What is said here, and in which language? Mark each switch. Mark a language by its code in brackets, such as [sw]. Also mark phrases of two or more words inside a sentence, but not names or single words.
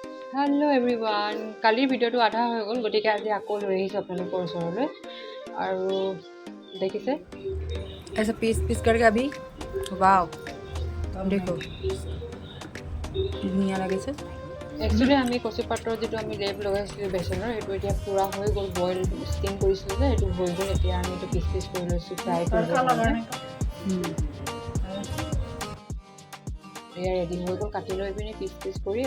[en] hello everyone, [as] কালিৰ ভিডিঅ'টো আধা হৈ গ'ল, গতিকে আজি আকৌ লৈ আহিছোঁ আপোনালোকৰ ওচৰলৈ। আৰু দেখিছে [hi] ऐसा पीस पीस करके अभी वाव देखो [as] ধুনীয়া লাগিছে। একচুৱেলি আমি কচু পাতৰ যিটো আমি লেপ লগাইছিলোঁ বেচনৰ, সেইটো এতিয়া পূৰা হৈ গ'ল। [en] boil steam [as] কৰিছিলোঁ যে সেইটো হৈ গ'ল। এতিয়া আমি এইটো [en] piece piece [as] কৰি লৈছোঁ ফ্ৰাই কৰিবৰ কাৰণে। এয়া ৰেডি হৈ গ'ল, কাটি লৈ পিনি [en] piece piece [as] কৰি।